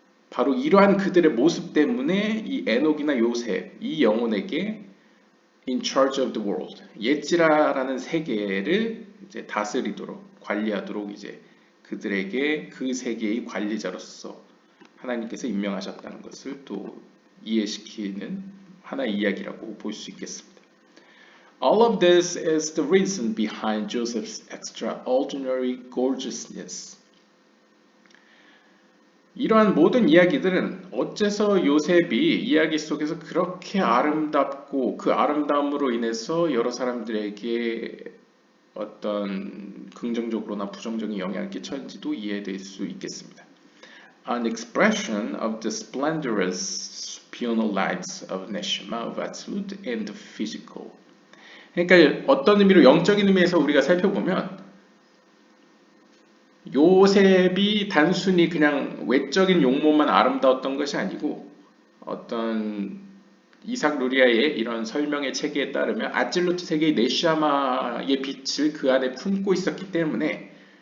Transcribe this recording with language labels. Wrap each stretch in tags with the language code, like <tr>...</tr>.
<ko>바로 이러한 그들의 모습 때문에 이 에녹이나 요셉, 이 영혼에게</ko> <en>in charge of the world,</en> <ko>예지라라는 세계를 이제 다스리도록 관리하도록 이제 그들에게 그 세계의 관리자로서 하나님께서 임명하셨다는 것을 또 이해시키는 하나의 이야기라고 볼 수 있겠습니다.</ko> <en>All of this is the reason behind Joseph's extraordinary gorgeousness.</en> <ko>이러한 모든 이야기들은 어째서 요셉이 이야기 속에서 그렇게 아름답고 그 아름다움으로 인해서 여러 사람들에게 어떤 긍정적으로나 부정적인 영향을 끼쳤는지도 이해될 수 있겠습니다.</ko> <en>An expression of the splendorous supernal lives of Neshama, of Atzilut, and the physical.</en> <ko>그러니까 어떤 의미로 영적인 의미에서 우리가 살펴보면 요셉이 단순히 그냥 외적인 용모만 아름다웠던 것이 아니고 어떤 이삭 루리아의 이런 설명의 체계에 따르면 아찔루트 세계의 네시아마의 빛을 그 안에 품고 있었기 때문에</ko>